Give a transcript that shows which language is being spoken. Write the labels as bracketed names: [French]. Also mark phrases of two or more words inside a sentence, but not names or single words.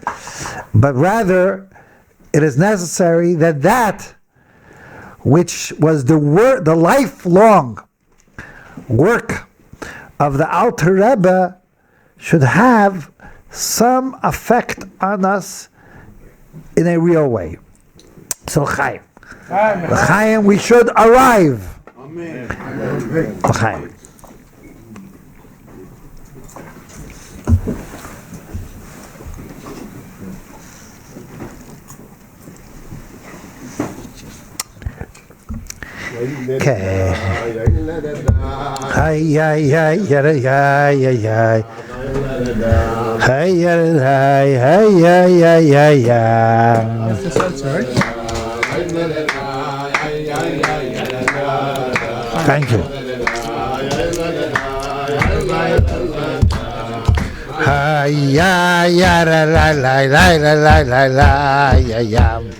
[English] but rather it is necessary that which was the lifelong work of the Alter Rebbe should have some effect on us in a real way. So Chaim. Chaim, we should arrive. Amen. Chaim. Okay. Hi, hi, hi, hi, hi, hi. Hi, hi, hi, hi, hi, hi, hi. That's the salsa, right? Thank you. Hi, ya, ya, la, la, la, la, la, la, la, la, ya, ya.